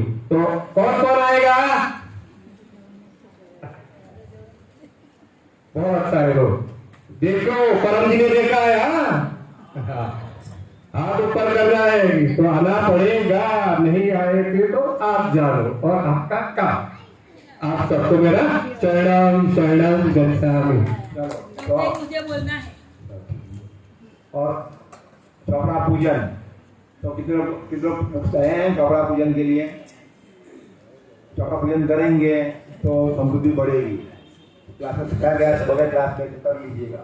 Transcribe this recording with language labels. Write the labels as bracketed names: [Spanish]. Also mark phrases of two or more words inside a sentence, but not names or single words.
[Hindi] तो कौन कौन आएगा? बहुत सारे लोग। देखो परम जी ने देखा है। हाथ ऊपर कर रहा है तो आना पड़ेगा, नहीं आएंगे तो आप जानो और आपका काम। आप सबको मेरा [Pali] शरणम शरणम गच्छामि। [Hindi] मुझे बोलना है। और चौपड़ा पूजन तो कितने लोग मुक्त हैं चौपड़ा पूजन के लिए? चौपड़ा पूजन करेंगे तो समृद्धि बढ़ेगी। क्लास में सिखाया गया बगैर क्लास में कर लीजिएगा।